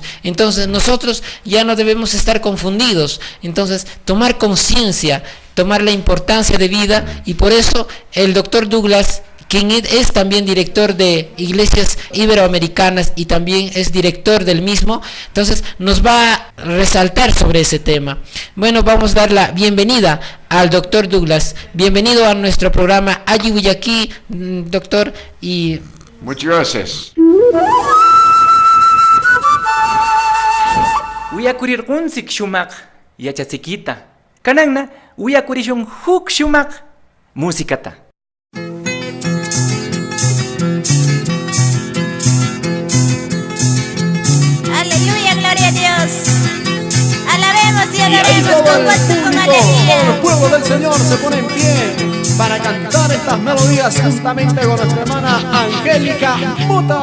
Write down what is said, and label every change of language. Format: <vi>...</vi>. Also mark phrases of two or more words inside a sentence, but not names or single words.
<es>Entonces nosotros ya no debemos estar confundidos, entonces tomar conciencia, tomar la importancia de vida, y por eso el doctor Douglas, quien es también director de Iglesias Iberoamericanas y también es director del mismo, entonces nos va a resaltar sobre ese tema. Bueno, vamos a dar la bienvenida al doctor Douglas. Bienvenido a nuestro programa Ayi Wiyaki, doctor, y... Muchas gracias.</es> <qu>Uyakurir unsik shumak yachasikita. Kanangna uyakurishun huk shumak musikata.</qu> <es>Aleluya, gloria a Dios. Alabemos y Y ahí adoremos todo con el gozo, con público, todo el alegría. pueblo del Señor se pone en pie para cantar estas melodías juntamente con nuestra hermana Angélica Muta.</es>